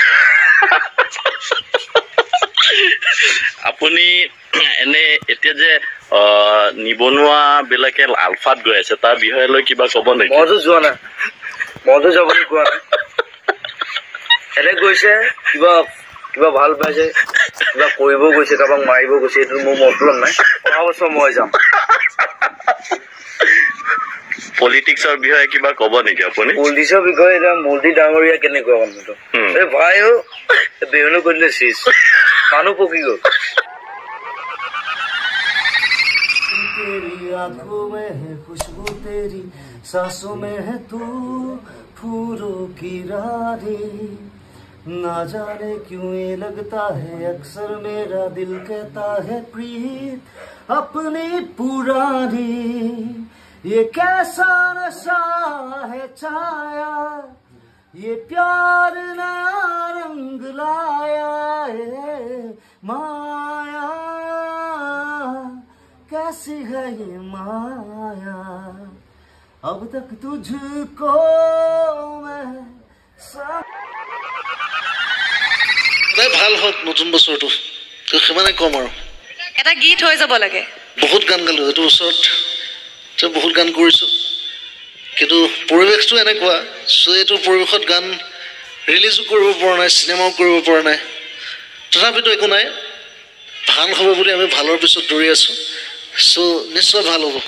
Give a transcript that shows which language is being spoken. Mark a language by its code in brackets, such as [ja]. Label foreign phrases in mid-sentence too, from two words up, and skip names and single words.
[as] আপুনি এনে এতিয়া যে নিবনুৱা বিলাকে আলফাত গৈ আছে তাৰ বিষয়ে লৈ কিবা ক'ব নেকি মইতো যোৱা নাই মইতো যাবলৈ কোৱা নাই এনে গৈছে কিবা ভাল পাইছে কিবা কৰিব গৈছে কাৰোবাক মাৰিব গৈছে এইটো মোৰ মতলব নাই অহা বছৰ মই যাম পলিটিক্সৰ বিষয়ে কিবা ক'ব নেকি আপুনি পলিটিক্সৰ বিষয়ে এতিয়া মোদী ডাঙৰীয়া কেনেকুৱা মানুহটো এই ভাইও বেহুনো কৰিলে চিজ মানুহ পকি গ'ল [hi] तेरी आंखों में है खुशबू तेरी सांसों में है तू फूलों की रानी ना जाने क्यों ये लगता है अक्सर मेरा दिल कहता है प्रीत अपनी पुरानी ये कैसा नशा है छाया ये प्यार नया रंग लाया है माया कैसी है ये माया अब तक तुझको मैं [as] ভাল হওক নতুন বছৰটো সিমানে কম আৰু এটা গীত হৈ যাব লাগে বহুত গান গালো এইটো বছৰত বহুত গান কৰিছোঁ কিন্তু পৰিৱেশটো এনেকুৱা চ' এইটো পৰিৱেশত গান ৰিলিজো কৰিব পৰা নাই চিনেমাও কৰিব পৰা নাই তথাপিতো একো নাই ভাল হ'ব বুলি আমি ভালৰ পিছত দৌৰি আছোঁ চ' নিশ্চয় ভাল হ'ব